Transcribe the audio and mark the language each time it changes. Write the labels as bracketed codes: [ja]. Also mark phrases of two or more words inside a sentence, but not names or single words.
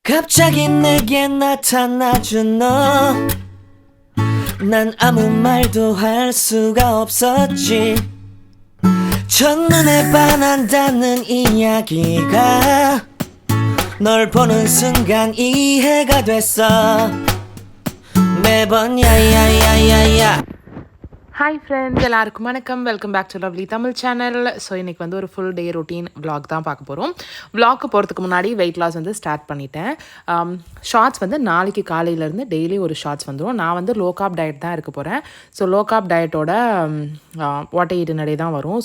[ko] 갑자기 내게 나타나준 너 난 아무 말도 할 수가 없었지 첫눈에 반한다는 이야기가 널 보는 순간 이해가 됐어 매번 야야야야야 [en] Hi friends, [ta] எல்லாருக்கும் வணக்கம். [en] welcome back to [ta] லவ்லி தமிழ் சேனல். ஸோ இன்றைக்கி வந்து ஒரு [en] full day routine vlog [ta] தான் பார்க்க போகிறோம். vlog போகிறதுக்கு முன்னாடி [en] weight loss [ta] வந்து ஸ்டார்ட் பண்ணிட்டேன். ஷார்ட்ஸ் வந்து நாளைக்கு காலையிலேருந்து டெய்லி ஒரு ஷார்ட்ஸ் வந்துடும். நான் வந்து [en] low carb diet [ta] தான் இருக்க போகிறேன். ஸோ [en] low carb [ta] டயட்டோட வாட்டை ஈட்டு நடை தான் வரும்.